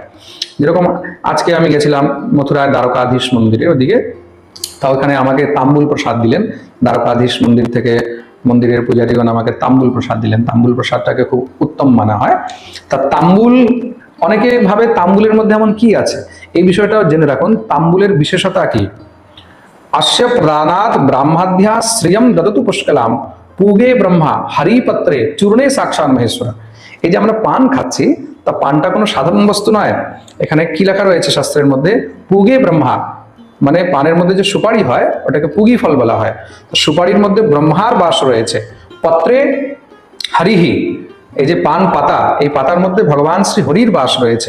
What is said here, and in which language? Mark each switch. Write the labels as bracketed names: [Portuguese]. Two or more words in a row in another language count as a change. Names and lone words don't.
[Bangla] যেরকম আজকে আমি গেছিলাম মথুরায় দ্বারকাধীশ মন্দিরে, ওদিকে তা ওখানে আমাকে তাম্বুল প্রসাদ দিলেন। দ্বারকাধীশ মন্দির থেকে মন্দিরের পূজারীগণ আমাকে তাম্বুল প্রসাদ দিলেন। তাম্বুল প্রসাদটাকে খুব উত্তম মানা হয়। তা তাম্বুল, অনেকে ভাবে তাম্বুলের মধ্যে এমন কি আছে, এই বিষয়টাও জেনে রাখুন। তাম্বুলের বিশেষতা কি? [Sanskrit] अस्य प्रदानात् ब्राह्माद्या श्रियम ददतु पुष्कलाम पूगे ब्रह्मा हरिपत्रे चूर्णे साक्षाৎ महेश्वर। [Bangla] এই যে আমরা পান খাচ্ছি, তা পানটা কোনো সাধারণ বস্তু নয়। এখানে কি লেখা রয়েছে শাস্ত্রের মধ্যে? [Sanskrit] পুগে ব্রহ্মা, [Bangla] মানে পানের মধ্যে যে সুপারি হয় ওটাকে পুগি ফল বলা হয়। তো সুপারির মধ্যে ব্রহ্মার বাস রয়েছে। [Sanskrit] পত্রে হরিহি, [Bangla] এই যে পান পাতা, এই পাতার মধ্যে ভগবান শ্রী হরির বাস রয়েছে।